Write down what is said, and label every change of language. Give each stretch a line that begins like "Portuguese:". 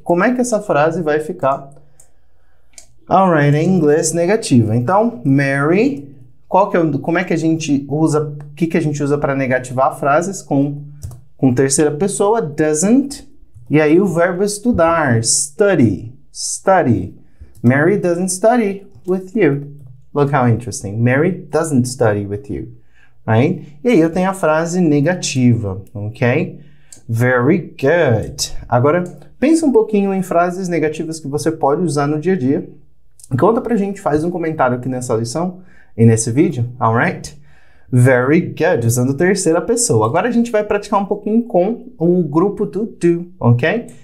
Portuguese: Como é que essa frase vai ficar? Alright, em inglês negativa. Então, Mary, como é que a gente usa, o que a gente usa para negativar frases com terceira pessoa? Doesn't E aí o verbo estudar, study, study.
English: Mary doesn't study with you. Look how interesting. Mary doesn't study with you, right?
Portuguese: E aí eu tenho a frase negativa, ok?
English: Very good.
Portuguese: Agora, pensa um pouquinho em frases negativas que você pode usar no dia a dia. Conta pra gente, faz um comentário aqui nessa lição e nesse vídeo, alright?
English: Very good,
Portuguese: usando terceira pessoa. Agora a gente vai praticar um pouquinho com o grupo do do, ok?